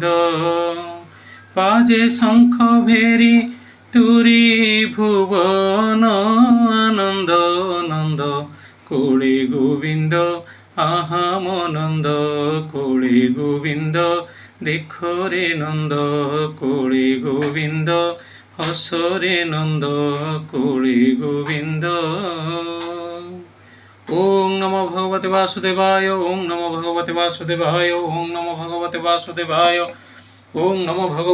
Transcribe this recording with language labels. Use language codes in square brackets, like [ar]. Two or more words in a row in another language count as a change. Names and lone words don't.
[bn] বাজে শঙ্খ ভেরি তুরি ভুবন, আনন্দ আনন্দ কোলে গোবিন্দ। আহা মনন্দ কোলে গোবিন্দ, দেখো রে নন্দ কোলে গোবিন্দ। হস রে নন্দ কোলে গোবিন্দ। [sa] ওম নমো ভগবতে বাসুদেবায়, ওম নমো ভগবতে বাসুদেবায়, ওম নমো ভগবতে বাসুদেবায়, ওম নমো ভগবতে